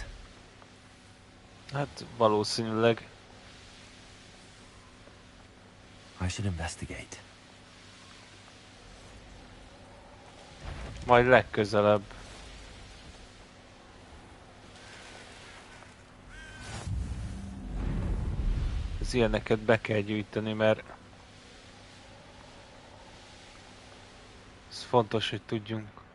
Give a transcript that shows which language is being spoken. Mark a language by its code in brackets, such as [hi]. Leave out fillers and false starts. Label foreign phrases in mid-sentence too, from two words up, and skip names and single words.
[hu] Hát valószínűleg. [en] I should investigate. [hu] Majd legközelebb. Az ilyeneket be kell gyűjteni, mert ez fontos, hogy tudjunk.